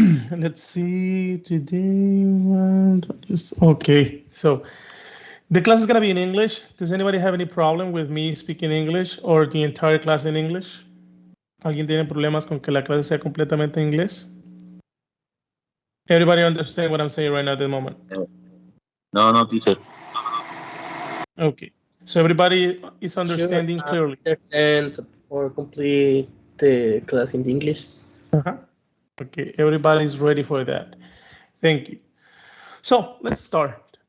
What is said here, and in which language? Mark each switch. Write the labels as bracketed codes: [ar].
[en] Let's see. Today, okay. So the class is going to be in English. Does anybody have any problem with me speaking English or the entire class in English? [es] ¿Alguien tiene problemas con que la clase sea completamente en inglés? [en] Everybody understand what I'm saying right now at the moment? No, teacher. Okay. So everybody is understanding clearly. Understand for complete the class in English. Okay, everybody is ready for that. Thank you. So let's start.